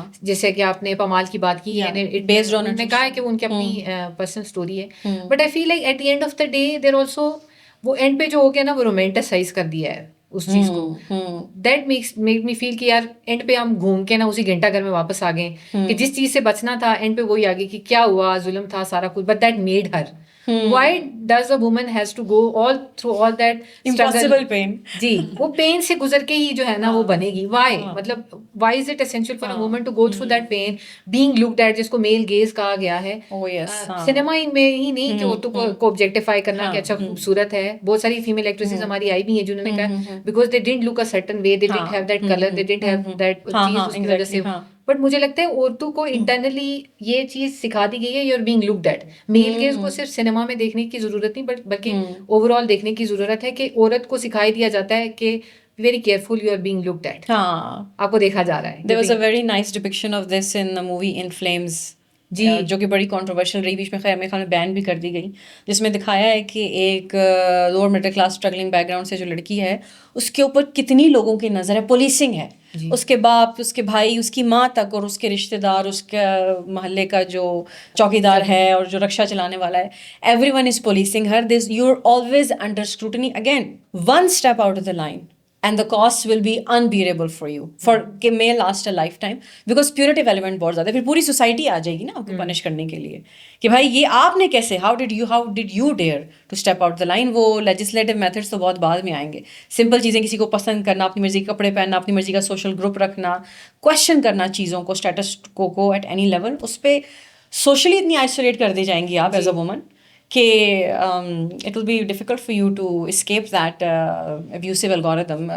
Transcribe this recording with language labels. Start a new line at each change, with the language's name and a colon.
Urdu: جیسے کہ آپ نے پمال کی بات کی ہے, انہوں نے کہا ہے کہ وہ ان کی اپنی پرسنل اسٹوری ہے,
English: but I feel like at the end of the day there also
Urdu: وہ اینڈ پہ جو ہو گیا نا وہ رومانٹیسائز کر دیا ہے اس چیز کو.
English: that make me feel
Urdu: کہ یار اینڈ پہ ہم گھوم کے نا اسی گھنٹہ گھر میں واپس آ گئے کہ جس چیز سے بچنا تھا اینڈ پہ وہی آ گئی کہ کیا ہوا, ظلم تھا سارا کچھ,
English: But that made her. Why does a woman has to go all through all that impossible pain?
Urdu: جی وہ پین سے گزر کے ہی جو ہے نا وہ بنے گی. Why مطلب
English: why is it essential for a woman to go through that pain being looked at,
Urdu: جس کو میل گیز کہا گیا ہے سنیما میں ہی نہیں کہ عورتوں کو آبجیکٹیفائی کرنا کہ اچھا خوبصورت ہے. بہت ساری فیمیل ایکٹریسز ہماری آئی بھی ہیں جنہوں نے کہا because
English: they didn't look a certain way, they didn't have that color, they didn't have that
Urdu: چیز اس کی وجہ سے. بٹ مجھے لگتا ہے عورتوں کو انٹرنلی یہ چیز سکھا دی گئی ہے,
English: You are being looked at.
Urdu: Male gaze کو صرف سنیما میں دیکھنے کی ضرورت نہیں بلکہ اوور آل دیکھنے کی ضرورت ہے کہ عورت کو سکھائی دیا جاتا ہے کہ
English: Very careful, you are being looked at.
Urdu: آپ کو دیکھا جا رہا ہے.
English: There was a very nice depiction of this in the movie In Flames,
Urdu: جی جو کہ بڑی کنٹروورشل رہی, بیچ میں خیر میرے خیال میں بین بھی کر دی گئی, جس میں دکھایا ہے کہ ایک lower middle class struggling back ground سے جو لڑکی ہے اس کے اوپر کتنی لوگوں کی نظر ہے. پولیسنگ ہے, اس کے باپ, اس کے بھائی, اس کی ماں تک, اور اس کے رشتے دار, اس کے محلے کا جو چوکیدار ہے اور جو رکشہ چلانے والا ہے,
English: Everyone is policing her. This you are always under scrutiny. Again one step out of the line and the cost will be unbearable for you, for کہ may last a lifetime, because punitive element
Urdu: بہت زیادہ ہے. پھر پوری society آ جائے گی نا آپ کو پنش کرنے کے لیے کہ بھائی یہ آپ نے کیسے,
English: how did you dare to step out the line.
Urdu: وہ legislative methods تو بہت بعد میں آئیں گے. سمپل چیزیں, کسی کو پسند کرنا, اپنی مرضی کے کپڑے پہننا, اپنی مرضی کا سوشل گروپ رکھنا, کوشچن کرنا چیزوں کو,
English: status quo at any level,
Urdu: اس پہ سوشلی اتنی آئسولیٹ کر دی جائیں گی آپ ایز اے وومن کہ
English: it will be difficult for you to escape that abusive algorithm.